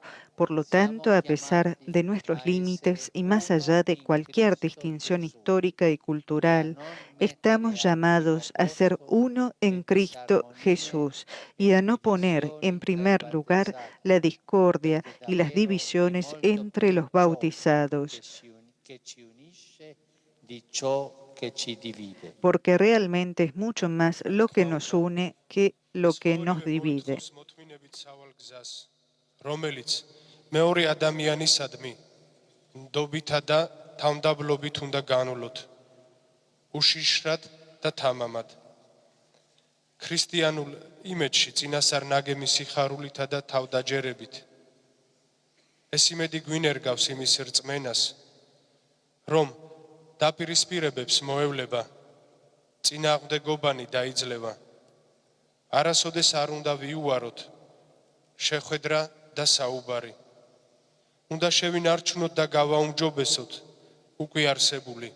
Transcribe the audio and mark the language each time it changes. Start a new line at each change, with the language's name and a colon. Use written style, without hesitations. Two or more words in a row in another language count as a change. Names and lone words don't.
Spanish: Por lo tanto, a pesar de nuestros límites y más allá de cualquier distinción histórica y cultural, estamos llamados a ser uno en Cristo Jesús y a no poner en primer lugar la discordia y las divisiones entre los bautizados, porque realmente es mucho más lo que nos une que lo que nos divide.
Georgian: მეორე ადამიანისადმი ნდობითა და თავმდაბლობით უნდა განვლოთ უშიშრად და თამამად ქრისტიანულ იმედში წინასწარ ნაგები სიხარულითა და თავდაჯერებით ეს იმედი გვინერგავს იმის რწმენას რომ დაპირისპირებებს მოევლება წინააღმდეგობანი დაიძლევა არასოდეს არ უნდა ვიუაროთ შეხვედრა და საუბარი უნდა შევინარჩუნოთ და გავაუმჯობესოთ უკვე არსებული.